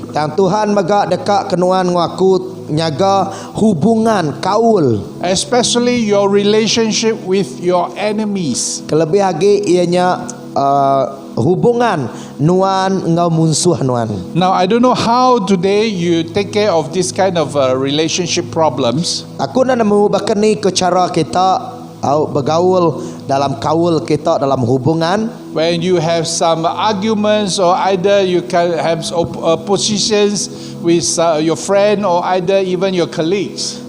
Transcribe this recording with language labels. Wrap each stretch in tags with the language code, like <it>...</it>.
<iba>Dan Tuhan megak dekat kenuan ngaku nyaga hubungan kaul.</iba> <en>Especially your relationship with your enemies.</en> <iba>Kelebih lagi ianya hubungan nuan ngau musuh nuan.</iba> <en>Now, I don't know how today you take care of this kind of relationship problems.</en> <iba>Aku nak nemu bahkan ni ke cara kita bergaul dalam kaul kita dalam hubungan.</iba> <en>When you have some arguments or either you can have positions with your friend or either even your colleagues.</en>